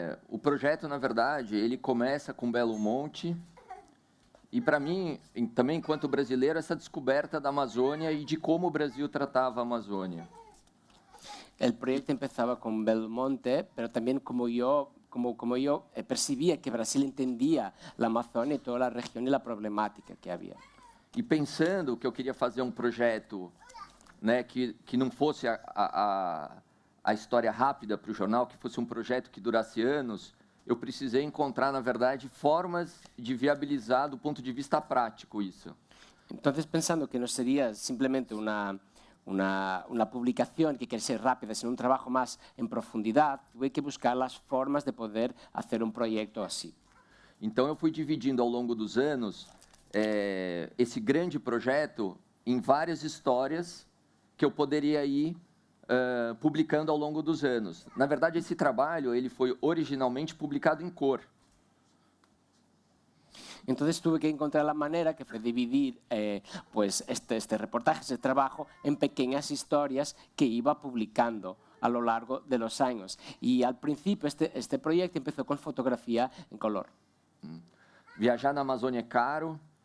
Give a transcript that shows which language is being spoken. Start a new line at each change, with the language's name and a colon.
Portuguese: O projeto, na verdade, ele começa com Belo Monte e, para mim, também enquanto brasileiro, essa descoberta da Amazônia e de como o Brasil tratava a Amazônia.
Spanish: El proyecto empezaba con Belmonte, pero también como yo percibía que Brasil entendía la Amazônia y toda la región y la problemática que había.
Portuguese: E pensando que eu queria fazer um projeto, né, que não fosse a história rápida para o jornal, que fosse um projeto que durasse anos, eu precisei encontrar, na verdade, formas de viabilizar do ponto de vista prático isso.
Spanish: Entonces, pensando que no sería simplemente una publicación que quiere ser rápida, sino un trabajo más en profundidad, tuve que buscar las formas de poder hacer un proyecto así.
Portuguese: Então, eu fui dividindo ao longo dos anos esse grande projeto em várias histórias que eu poderia ir publicando ao longo dos anos. Na verdade, esse trabalho ele foi originalmente publicado em cor.
Spanish: Entonces tuve que encontrar la manera que fue dividir este reportaje, este trabajo, en pequeñas historias que iba publicando a lo largo de los años. Y al principio este proyecto empezó con fotografía en color.
Portuguese: Viajar na Amazônia é caro.